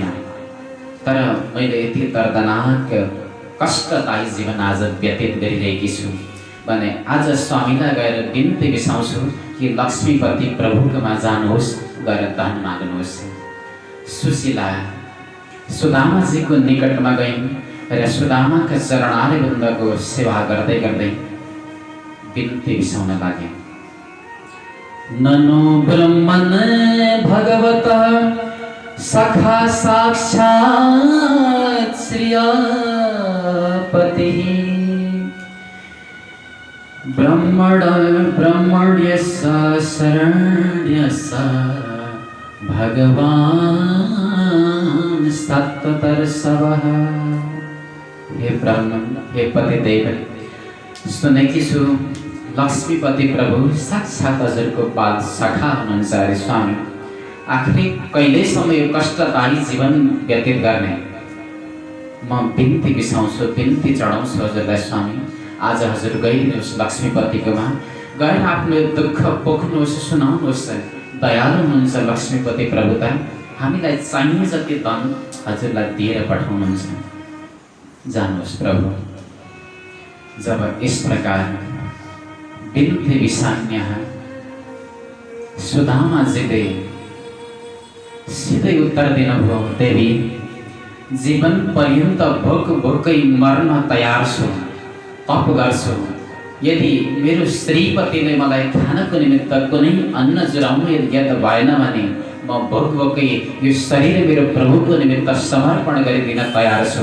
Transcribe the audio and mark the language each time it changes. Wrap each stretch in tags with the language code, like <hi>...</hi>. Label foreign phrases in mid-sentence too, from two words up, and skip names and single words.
<ne>तर मैले यति दर्दनाक कष्टदायी जीवन आज व्यतीत गरिरहेकी छु भने आज स्वामीलाई गएर बिन्ती बिसाउँछु कि लक्ष्मीपति प्रभुकोमा जानुहोस्, गएर दान माग्नुहोस्। सुशीला सुदामाजीको निकटमा गइन् र सुदामाका चरणाले बन्दको सेवा गर्दै गर्दै बिन्ती बिसाउन लागे।</ne> <sa>ननो ब्रह्मन् भगवत सखा साक्षात् श्रियपतिः ब्रह्मण्यस्य शरण्यस्य भगवान् सत्तरसवः।</sa> <ne>हे ब्रह्मन, हे पतिदेव, सुनेकी छु लक्ष्मीपति प्रभु साक्षात् हजुरको बाल सखा हुनुहुन्छ अरे स्वामी। आखिर कहिलेसम्म यो कष्टदायी जीवन व्यतीत गर्ने? म बिन्ती बिसाउँछु, बिन्ती चढाउँछु हजुरलाई स्वामी। आज हजुर गइदिनुहोस् लक्ष्मीपतिकोमा, गएर आफ्नो दुःख पोख्नुहोस्, सुनाउनुहोस्। दयालु हुनुहुन्छ लक्ष्मीपति प्रभु त, हामीलाई चाहिने जति धन हजुरलाई दिएर पठाउनुहुन्छ। जानुहोस् प्रभु। जब</ne> <hi>इस प्रकार</hi> <ne>बिन्ती बिसान्य सुदामाजीले सिधै उत्तर दिनुभयो, देवी जीवन पर्यन्त भोक भोकै मर्न तयार छु, तप गर्छु। यदि मेरो श्रीपतिले मलाई खानको निमित्त कुनै अन्न जुराउनु यदि भएन भने म भोक भोकै यो शरीर मेरो प्रभुको निमित्त समर्पण गरिदिन तयार छु।</ne>